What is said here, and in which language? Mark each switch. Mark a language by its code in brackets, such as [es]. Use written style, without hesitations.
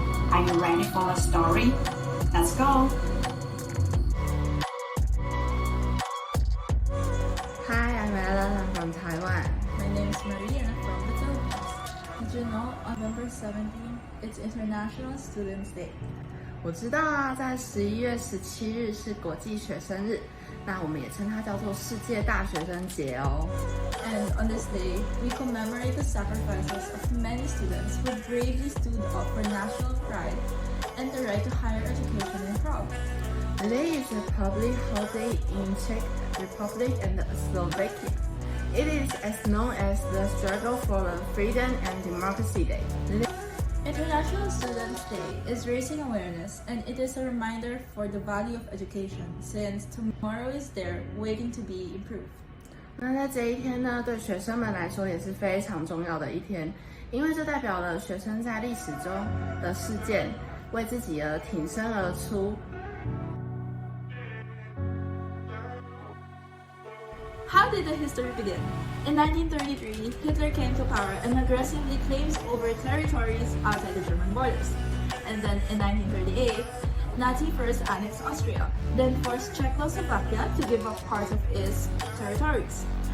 [en] Are you ready for the story? Let's go! Hi, I'm Ellen. I'm from Taiwan. My name is Marie and I'm from the Philippines. Did you know on November 17, it's International Students Day? [zh] 我知道啊，在11月17日是国际学生日，那我们也称它叫做世界大学生节哦。 [en] And on this day, we commemorate the sacrifices of many students who bravely stood up for national pride and the right to higher education in Prague. Today is a public holiday in Czech Republic and Slovakia. It is as known as the Struggle for Freedom and Democracy Day. International Students Day is raising awareness, and it is a reminder for the value of education, since tomorrow is there waiting to be improved. [zh] 那在这一天呢，对学生们来说也是非常重要的一天，因为这代表了学生在历史中的事件，为自己而挺身而出。 [en] How did the history begin? In 1933, Hitler came to power and aggressively claimed over territories outside the German borders. And then in 1938, Nazi first annexed Austria, then forced Czechoslovakia to give up part of its territories.